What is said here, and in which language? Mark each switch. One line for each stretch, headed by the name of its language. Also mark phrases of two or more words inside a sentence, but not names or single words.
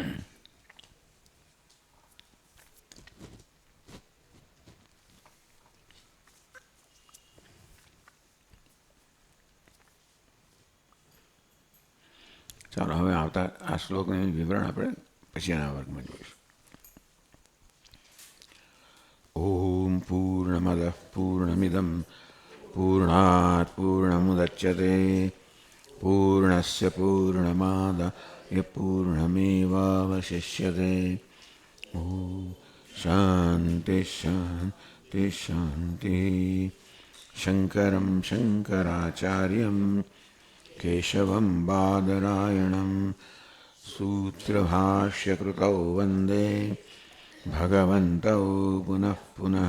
Gujarati: ચાલો, હવે આવતા આ શ્લોકનું વિવરણ આપણે પછીના વર્ગમાં જોઈશું.
Sanskrit: ઓમ પૂર્ણમદ પૂર્ણમિદમ પૂર્ણાત પૂર્ણમુદચ્યતે પૂર્ણસ્ય પૂર્ણમાદાય यः पूर्णमेवावशिष्यते। ॐ शान्ति शान्ति शान्तिः। शङ्करं शङ्कराचार्यं केशवं बादरायणं सूत्रभाष्यकृतौ वन्दे भगवन्तौ पुनः पुनः।